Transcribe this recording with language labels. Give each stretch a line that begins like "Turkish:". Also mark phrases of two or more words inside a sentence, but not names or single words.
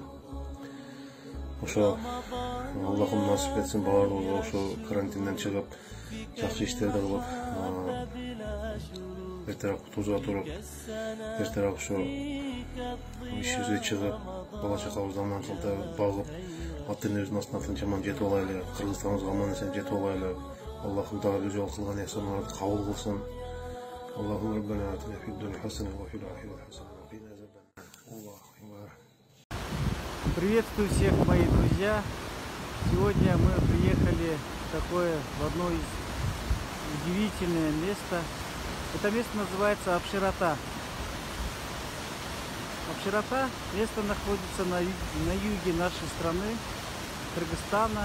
Kyrgyz: Ошо Аллахым насип этсин баардыгыбызга ошо карантинден чыгып, жакшы иштерди кылып, эртерээк тузга туруп, эртерээк ошо ишибизге чыгып, бала чакабызды аман кылып багып, ата энебиздин астына тынчаман жетип алайлы, Кыргызстаныбызга аман эсен жетип алайлы. Аллахым дагы бир жолу кылган ихсаныңарды кабыл кылсын.
Arabic: اللهم ربنا آتنا في الدنيا حسنة وفي الآخرة حسنة وقنا عذاب النار. الله أكبر.
Russian: Приветствую всех, мои друзья. Сегодня мы приехали в одно из удивительное место. Это место называется Абширата. Абширата место находится на юге нашей страны, Кыргызстана.